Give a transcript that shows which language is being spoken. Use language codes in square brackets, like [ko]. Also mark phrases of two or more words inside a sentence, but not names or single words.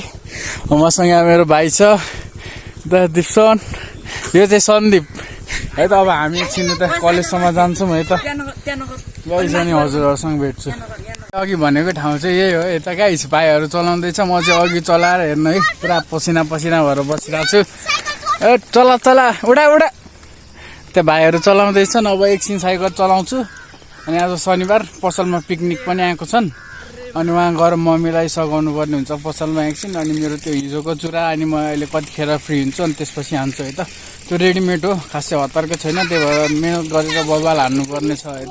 [ne] मसँग मेरो भाइ छ द दिप्सन, यो चाहिँ सन्दीप है त। अब हामी एकछिन त कलेजसम्म जान्छौँ है त। गाइस अनि हजुरहरूसँग भेट्छु। अघि भनेको ठाउँ चाहिँ यही हो यता गाइस। भाइहरू चलाउँदैछ, म चाहिँ अघि चलाएर हेर्नु है, पुरा पसिना पसिना भएर बसिरहेको छु। ए चला चला उडा उडा। त्यो भाइहरू चलाउँदैछन्, अब एकछिन साइकल चलाउँछु। अनि आज शनिबार पसलमा पिकनिक पनि आएको छन्, अनि उहाँ गएर मम्मीलाई सघाउनु पर्ने हुन्छ पसलमा एकछिन। अनि मेरो त्यो हिजोको चुरा अनि म अहिले कतिखेर फ्री हुन्छु अनि त्यसपछि हान्छु है त। त्यो रेडिमेड हो, खासै हतारको छैन, त्यही भएर मेहनत गरेर बबाल हान्नुपर्ने छ है त।